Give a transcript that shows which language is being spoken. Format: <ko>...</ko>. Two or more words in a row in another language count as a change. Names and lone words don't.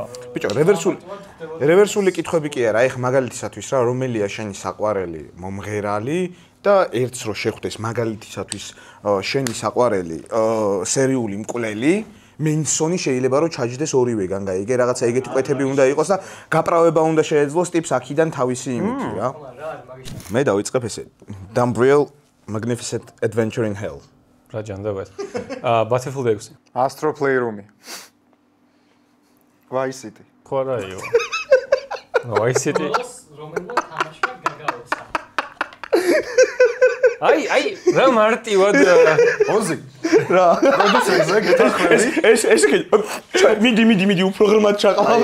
<ka>ბიჭო, რევერსული კითხვები კი არა, ეხა მაგალითისათვის რა, რომელია შენი საყვარელი მომღერალი და ერთს რო შეხვდეს მაგალითისათვის შენი საყვარელი სერიული მკვლელი მენსონი შეიძლება რომ ჩაჯდეს ორივეგან გაიგე რაღაცა ეგეთი კვეთები უნდა იყოს და გაправება უნდა შეეძლოს ტიპს აქიდან თავისი იმითი რა. მე დავიწყებ ესე Dumbrell Magnificent Adventure in Hell. რა ჯანდება ეს. Battlefield 6. Astro Playroom. Vice City. ხო რა იყო. Vice City. რომელმა თამაშმა გაგაოცა. აი, რა მარტივად ოზი. რა, პროდიუსერზე გეთახვები. ეს მიდი უფრო ღრმად ჩაყავ.</ka>